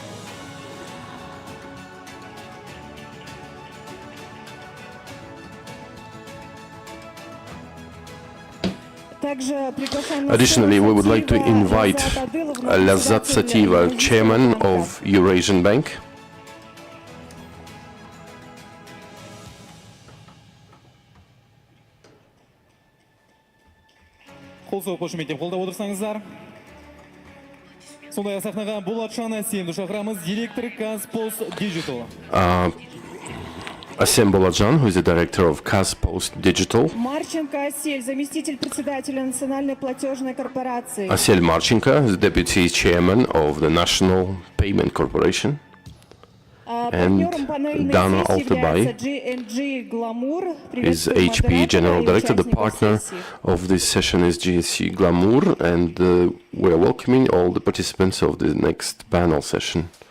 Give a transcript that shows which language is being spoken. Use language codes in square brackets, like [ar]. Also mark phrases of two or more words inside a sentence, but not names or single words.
[en] Additionally, we would like to invite Lazat Sativa, chairman of Eurasian Bank. [kk] Қолсау қошеметтен қолдап отырсаңыздар. Сондай сахнаға Болатшан Әсемді шақырамыз, директор Казпост Digital. [en] Asem Boladjan, who is the director of Казпост Digital. [ru] Марченко Асель, заместитель председателя Национальной платежной корпорации. [en] Asel Marchenko is the deputy chairman of the National Payment Corporation. And Dana Altabay is HP General Director. The partner of this session is GSC Glamour, and we are welcoming all the participants of the next panel session.